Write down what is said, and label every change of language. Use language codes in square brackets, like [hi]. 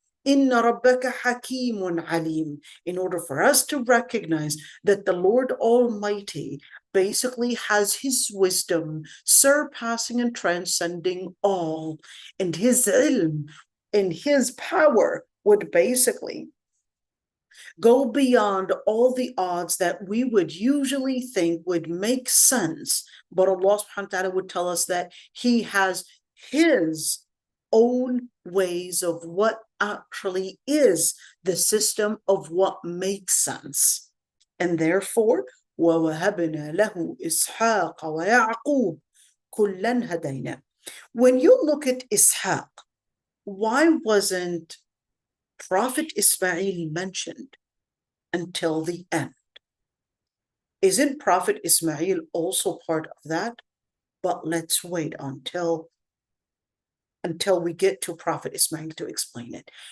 [ar] Inna rabbaka hakimun alim. [en] In order for us to recognize that the Lord Almighty basically has His wisdom surpassing and transcending all, and His ilm and His power would basically go beyond all the odds that we would usually think would make sense. But Allah subhanahu wa ta'ala would tell us that He has His own ways of what actually is the system of what makes sense. And therefore, [ar] وَوَهَبْنَا لَهُ إِسْحَاقَ وَيَعْقُوبَ كُلًّا هَدَيْنَا. [en] When you look at Ishaq, why wasn't Prophet Ismail mentioned until the end? Isn't Prophet Ismail also part of that? But let's wait until we get to Prophet Ismail to explain it.